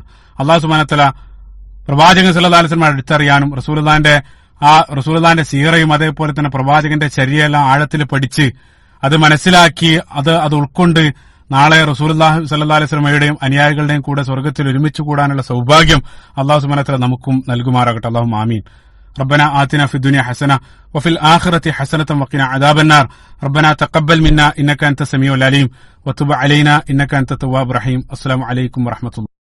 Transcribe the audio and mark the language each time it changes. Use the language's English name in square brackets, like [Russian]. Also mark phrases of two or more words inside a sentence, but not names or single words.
[Arabic] الله سبحانه وتعالى [Malayalam] പ്രവാചകൻ [Arabic] صلى الله عليه وسلم [Malayalam] അടുത്തറിയാനും റസൂലുള്ളാഹിന്റെ സീറയും അതേപോലെ തന്നെ പ്രവാചകന്റെ ചര്യയെല്ലാം ആഴത്തിൽ പഠിച്ച് അത് മനസ്സിലാക്കി അത് ഉൾക്കൊണ്ട് നാളെ [Arabic] رسول الله صلى الله عليه [Malayalam] വസല്ലമയുടെയും അനുയായികളുടെയും കൂടെ സ്വർഗ്ഗത്തിൽ ഒരുമിച്ച് കൂടാനുള്ള സൗഭാഗ്യം [Arabic] الله سبحانه وتعالى [Malayalam] നമുക്കും നൽകുമാറാകട്ടെ. [Arabic] اللهم آمين. ربنا آتنا في الدنيا حسنة وفي الآخرة حسنة وقنا عذاب النار. ربنا تقبل منا إنك أنت السميع العليم وتب علينا إنك أنت التواب الرحيم. السلام عليكم ورحمة الله.